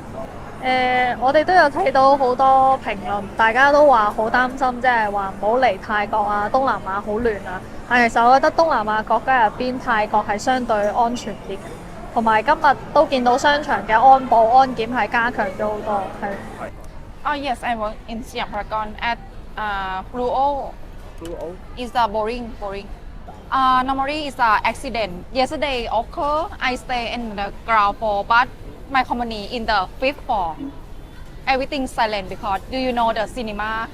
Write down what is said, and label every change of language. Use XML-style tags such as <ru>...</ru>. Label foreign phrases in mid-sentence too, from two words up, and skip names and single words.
<yue>我哋都有睇到好多評論，大家都話好擔心，即係話唔好嚟泰國啊，東南亞好亂啊。但其實我覺得東南亞國家入邊，泰國係相對安全啲嘅，同埋今日都見到商場嘅安保安檢係加強咗好多。係。</yue> <en>Oh yes, I work in Siam Paragon at Fluo. Fluo Is boring. Normally is accident. Yesterday occur. I stay in the ground floor, but my company in the 5th floor. Everything silent because do you know the cinema?</en>